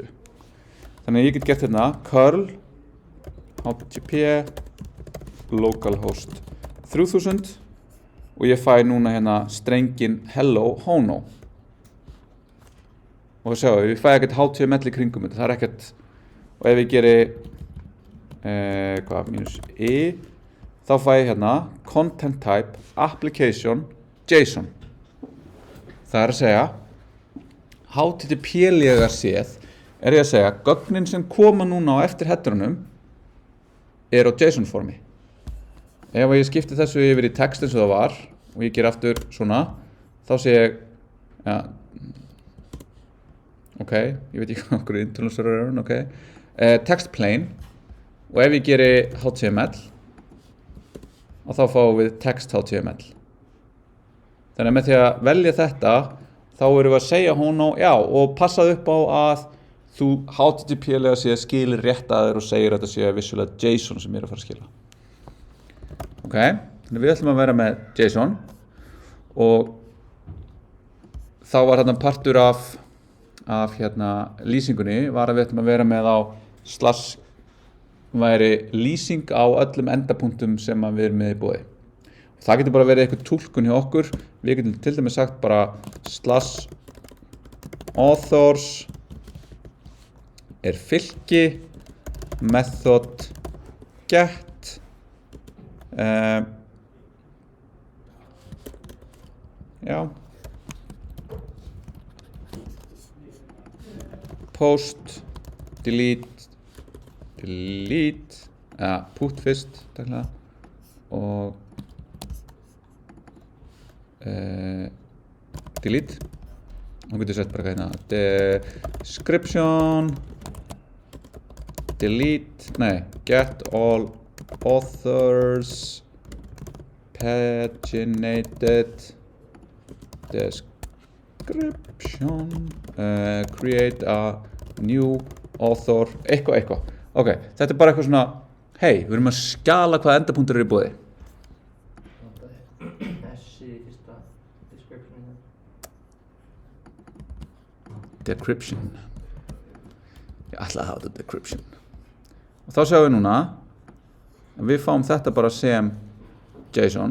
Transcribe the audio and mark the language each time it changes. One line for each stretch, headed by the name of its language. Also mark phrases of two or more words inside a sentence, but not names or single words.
Icelandic: Þannig að ég get gert hérna curl http localhost 3000 og ég fæ núna hérna strengin hello hono og sjáu, ég fæ ekkert HTML í kringum þetta, það er ekkert, og ef ég geri -i, þá fæ ég hérna
English: content type application JSON.
Icelandic: Það er að segja HTTP-lega séð er ég að segja gögnin sem koma núna á eftir headerunum er á JSON formi. Ef ég skipti þessu yfir í text eins og það var og ég ger aftur svona, þá sé ég ok, ég veit ekki hvað okkur
English: internal server
Icelandic: er, ok,
English: text plain
Icelandic: og ef ég geri HTML og þá fáum við
English: text HTML.
Icelandic: Þannig að með því að velja þetta þá erum við að segja Hono, já, og passað upp á að þú HTTP-lega sé skilir rétt að þér og segir að þetta sé vissulega JSON sem ég er að fara að skila. Ok, þannig við ætlum að vera með JSON og þá var hérna partur af hérna lýsingunni var að við ætlum að vera með á slash væri lýsing á öllum endapunktum sem við erum með í boði. Það getur bara verið eitthvað túlkun hjá okkur. Við getum til dæmis sagt bara slash authors er fylki
English: method get
Icelandic: já
English: post delete put
Icelandic: fyrst taklega og delete og getur sett bara hérna description delete,
English: get all authors paginated description create a new author
Icelandic: eitthvað. Ok, þetta er bara eitthvað svona, hei, við erum að skjala hvaða endapunktur eru í boði. Þessi fyrsta description. Decryption. Ég ætla að hafa þetta decryption. Og þá sjáum við núna að við fáum þetta bara sem JSON.